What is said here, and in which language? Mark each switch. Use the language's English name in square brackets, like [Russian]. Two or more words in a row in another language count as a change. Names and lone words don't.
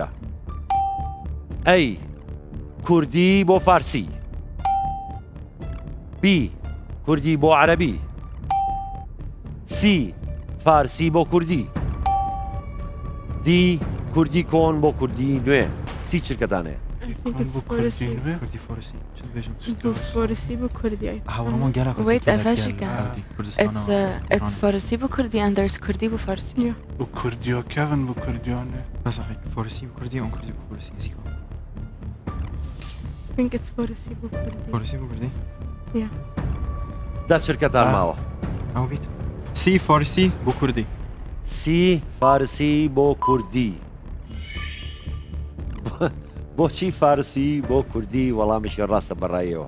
[Central Kurdish] ئەی کوردی بۆ فارسی، بی کوردی بۆ عەرەبی، سی فارسی بۆ کوردی، دی کوردی کۆن بۆ کوردی نوێ. سی چرکەتانەیە؟ فارسی بۆ کوردی. Wait, ئەڤژیکە It's فارسی بۆ کوردی [English] and there's [Central Kurdish] کوردی بۆ فارسی. [Kurdish] و کوردیۆ کەون بۆ کوردیانێ. [Central Kurdish] فارسی بۆ کوردی ئەو کوردی بۆ فارسی زیکۆ. [English] I think it's [Central Kurdish] فارسی بۆ کوردی. فارسی بۆ کوردی؟ دا چرکەتان ماوە. ئەو بیت. سی فارسی بۆ کوردی. سی فارسی بۆ کوردی. بۆچی فارسی بۆ کوردی وەڵامیشی ڕاستە بەڕایەوە؟